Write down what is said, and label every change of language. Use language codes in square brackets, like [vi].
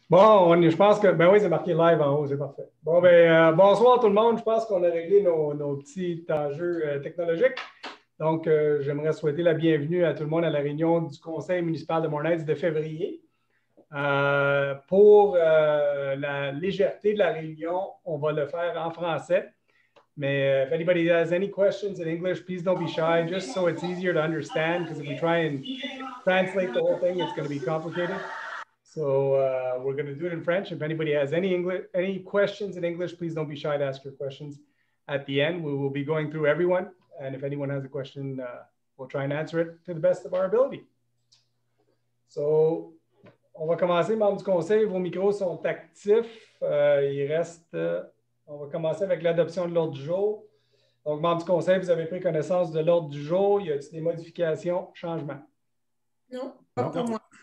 [fr] Je pense que, ben oui, c'est marqué live en haut, c'est parfait. Bonsoir tout le monde. Je pense qu'on a réglé nos petits enjeux technologiques. Donc, j'aimerais souhaiter la bienvenue à tout le monde à la réunion du Conseil municipal de Mornay de février. Pour la légèreté de la réunion, on va le faire en français. [en] Mais if anybody has any questions in English, please don't be shy, just so it's easier to understand, because if we try and translate the whole thing, it's going to be complicated. So we're going to do it in French. If anybody has any questions in English, please don't be shy to ask your questions at the end. We will be going through everyone. And if anyone has a question, we'll try and answer it to the best of our ability. [fr] So, on va commencer, membres du conseil. Vos micros sont actifs. On va commencer avec l'adoption de l'ordre du jour. Donc, membres du conseil, vous avez pris connaissance de l'ordre du jour. Y a-t-il des modifications, changements? Non, pas pour moi.